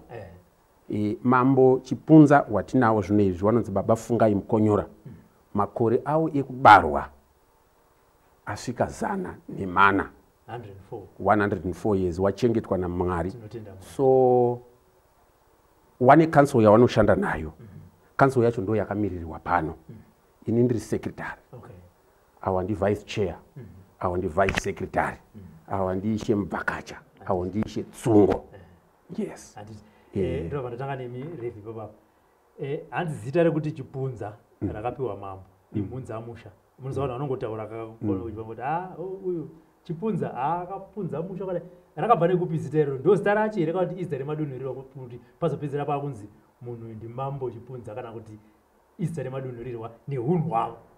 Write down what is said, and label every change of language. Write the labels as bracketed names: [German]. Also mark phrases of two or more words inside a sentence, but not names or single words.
[Shona] Mambo Chipunza watinawo zvino izvi vanonzi baba Fungai Mukonyora, makore avo ekubarwa asvika 104. 104 years wachengetwa naMwari. So wane council yawanoshanda nayo. Council yacho ndo yakamirirwa pano. Ini ndiri secretary. Awa ndi [English] vice chair. [Shona] Awa ndi [English] vice secretary. [Shona] Awa ndi ishe Mvakacha. Awa ndi ishe Tsungo. Yes. Ndo vanotanga nemi Revi baba. Hanzi zita rekuti Chipunza rakapiwa mambo imhunzi amusha. Munozaona vanongotaura kakona uchivangoti uyu Chipunza akapunza musha kale rakabva nekupi zita iroro, ndo zita racho here kana kuti izita remadunhuriro kuti pazopedzera pakunzi munhu ndimambo Chipunza kana kuti izita remadunhurirwa neunhu hwavo.